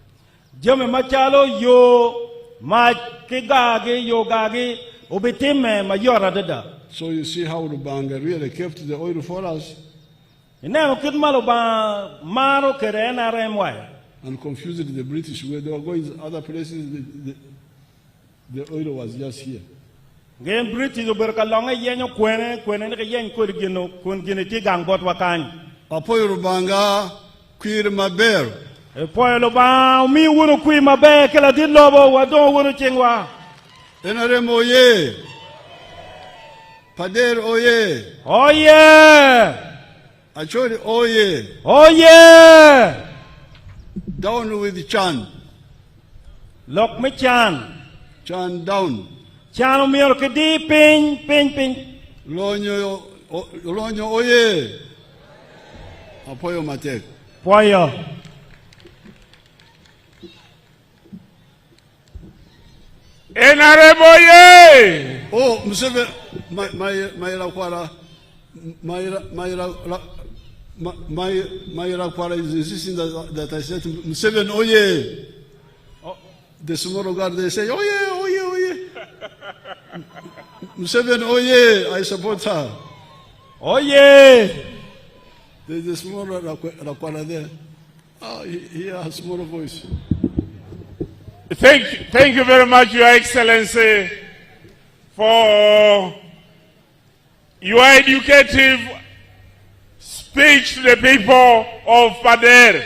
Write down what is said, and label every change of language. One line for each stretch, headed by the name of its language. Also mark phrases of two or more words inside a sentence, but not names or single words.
English: So you see how Lubanga really kept the oil for us. And confused the British where they were going to other places. The oil was just here.
Acoli: Apoyo Lubanga, Queer Maber. NRM oye. Pader oye. Oye. Achori oye. Oye.
English: Down with Chan.
Acoli: Lock me Chan.
English: Chan down.
Acoli: Chan umiro kedi ping. Lonyo oye. Apoyo Matek. Poyo. NRM oye.
English: Oh, Museveni, my Rakwara is insisting that I said Museveni oye. The small guard they say oye. Museveni oye. I support her. Oye. There's a small Rakwara there. He has a small voice. Thank you very much, Your Excellency, for your educative speech to the people of Pader.